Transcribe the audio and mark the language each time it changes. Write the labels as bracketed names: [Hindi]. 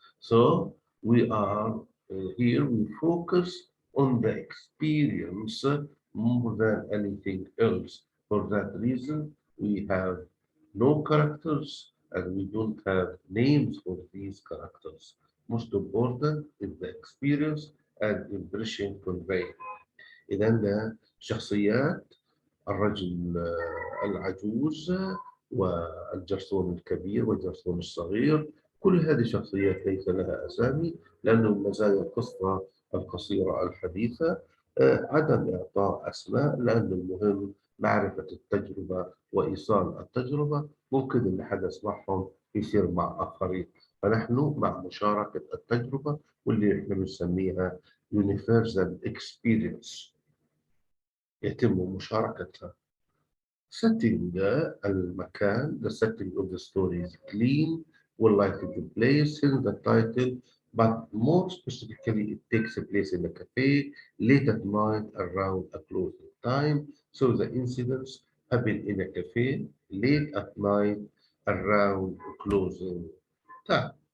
[English] So we are here, we focus on the experience more than anything else. For that reason, we have no characters and we don't have names for these characters. Most important is the experience and impression conveyed. [Arabic] إذا ده شخصيات الرجل العجوز والجرثوم الكبير والجرثوم الصغير، كل هذه شخصيات ليس لها أسامي لأنه من مزايا القصة القصيرة الحديثة عدم إعطاء أسماء، لأن المهم معرفة التجربة وإيصال التجربة. ممكن اللي حدث معهم يصير مع آخرين، فنحن مع مشاركة التجربة واللي احنا بنسميها [English] universal experience [Arabic] يتم مشاركتها. [English] Setting [Arabic] المكان. [English] The setting of the story is clean, well lighted place in the title, but more specifically, it takes place in a cafe late at night around a closing time. So the incidents happen in a cafe late at night around closing time.